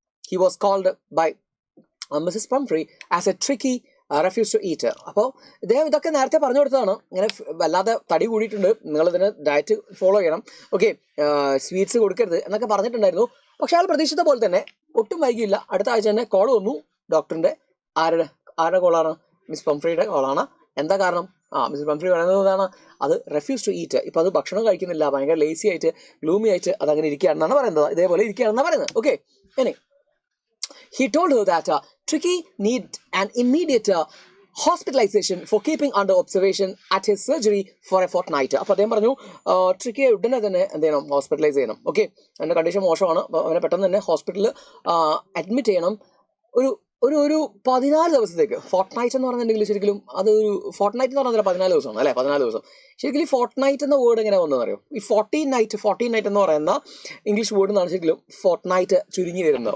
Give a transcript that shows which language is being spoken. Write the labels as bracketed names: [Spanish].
[English] He was called by Mrs. Pumphrey as a Tricky refused to eat. [Malayalam] അപ്പോൾ ഇദ്ദേഹം ഇതൊക്കെ നേരത്തെ പറഞ്ഞു കൊടുത്തതാണ്, ഇങ്ങനെ വല്ലാതെ തടി കൂടിയിട്ടുണ്ട്, നിങ്ങളിതിന് ഡയറ്റ് ഫോളോ ചെയ്യണം, ഓക്കെ, സ്വീറ്റ്സ് കൊടുക്കരുത് എന്നൊക്കെ പറഞ്ഞിട്ടുണ്ടായിരുന്നു. പക്ഷെ അയാൾ പ്രതീക്ഷിച്ച പോലെ തന്നെ ഒട്ടും വൈകിയില്ല. അടുത്ത ആഴ്ച തന്നെ കോൾ വന്നു ഡോക്ടറിന്റെ. ആരുടെ കോളാണ്? മിസ് പംഫ്രിയുടെ കോളാണ്. എന്താ കാരണം? മിസ്റ്റർ പംഫ്രി പറയുന്നതാണ് അത് [English] Refuse to eat. [Malayalam] ഇപ്പം അത് ഭക്ഷണം കഴിക്കുന്നില്ല, ഭയങ്കര ലേസി ആയിട്ട് ഗ്ലൂമി ആയിട്ട് അതങ്ങനെ ഇരിക്കുകയാണെന്നാണ് പറയുന്നത്. ഇതേപോലെ ഇരിക്കുകയാണെന്നാണ് പറയുന്നത്. [English] Okay, ഇനി he told her that Tricky need an immediate hospitalization for keeping under observation at his surgery for a fortnight. [Malayalam] അപ്പോൾ അദ്ദേഹം പറഞ്ഞു ട്രിക്കിയെ ഉടനെ തന്നെ എന്ത് ചെയ്യണം, ഹോസ്പിറ്റലൈസ് ചെയ്യണം. ഓക്കെ, അവൻ്റെ കണ്ടീഷൻ മോശമാണ്, അവനെ പെട്ടെന്ന് തന്നെ ഹോസ്പിറ്റലിൽ അഡ്മിറ്റ് ചെയ്യണം. ഒരു ഒരു ഒരു 14 ദിവസത്തേക്ക്. ഫോർട്ട് എന്ന് പറഞ്ഞിട്ടുണ്ടെങ്കിൽ ശരിക്കും അത് ഫോർട്ട് എന്ന് പറഞ്ഞാൽ 14 ദിവസമാണ് അല്ലേ? 14 ദിവസം. ശരിക്കും ഈ ഫോർട്ട് എന്ന വേർഡ് എങ്ങനെ വന്നതെന്ന് അറിയോ? ഈ 14 നൈറ്റ് എന്ന് പറയുന്ന ഇംഗ്ലീഷ് വേർഡ് എന്നാണ് ശരിക്കും ഫോർട്ട് ചുരുങ്ങി വരുന്നത്.